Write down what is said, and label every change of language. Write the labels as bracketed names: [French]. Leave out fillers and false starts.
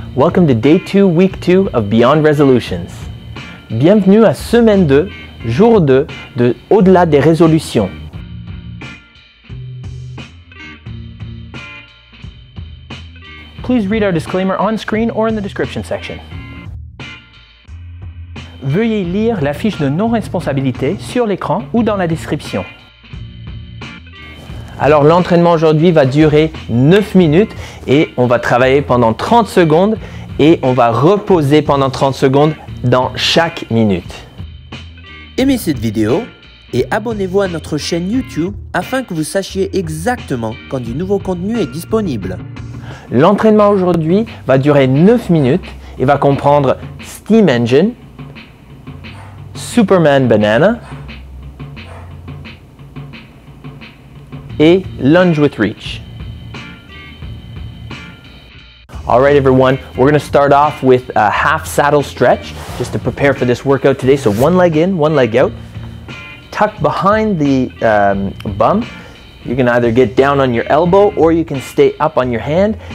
[English] Welcome to Day 2, Week 2 of Beyond Resolutions. [French] Bienvenue à Semaine 2, Jour 2 de Au-delà des résolutions. [English] Please read our disclaimer on screen or in the description section. [French] Veuillez lire la fiche de non-responsabilité sur l'écran ou dans la description. Alors l'entraînement aujourd'hui va durer 9 minutes et on va travailler pendant 30 secondes et on va reposer pendant 30 secondes dans chaque minute. Aimez cette vidéo et abonnez-vous à notre chaîne YouTube afin que vous sachiez exactement quand du nouveau contenu est disponible. L'entraînement aujourd'hui va durer 9 minutes et va comprendre Steam Engine, Superman Banana et Lunge with Reach. [English] All right, everyone, we're going to start off with a half saddle stretch just to prepare for this workout today. So one leg in, one leg out. Tucked behind the bum. You can either get down on your elbow or you can stay up on your hand.